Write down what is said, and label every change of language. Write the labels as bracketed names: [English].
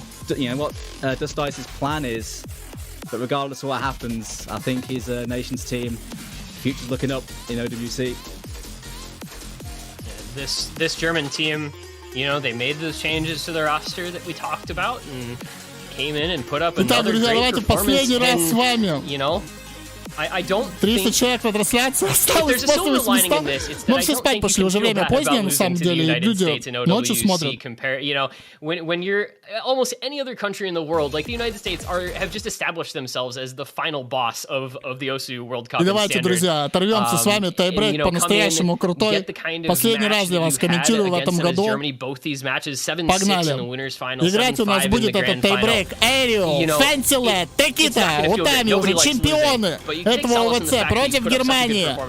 [English] But regardless of what happens, I think his nation's team future's looking up in OWC. This German team, you know, they made those changes to the roster that we talked about and came in and put up another great performance. And, you know, I don't [Russian] 300 человек на трансляции осталось после 800. Но все спать пошли, уже время позднее, на самом деле. Люди ночью смотрят. [English] You know, when you're almost any other country in the world, like the United States, have just established themselves as the final boss of the OSU World Cup. [Russian] И давайте, друзья, оторвемся с вами. Тайбрейк по-настоящему крутой. Последний раз для вас комментирую в этом году. Погнали. Играть у нас будет этот тайбрейк. Эрио, Фэнсилет, Текита, Утами уже чемпионы этого ОВЦ против Германии.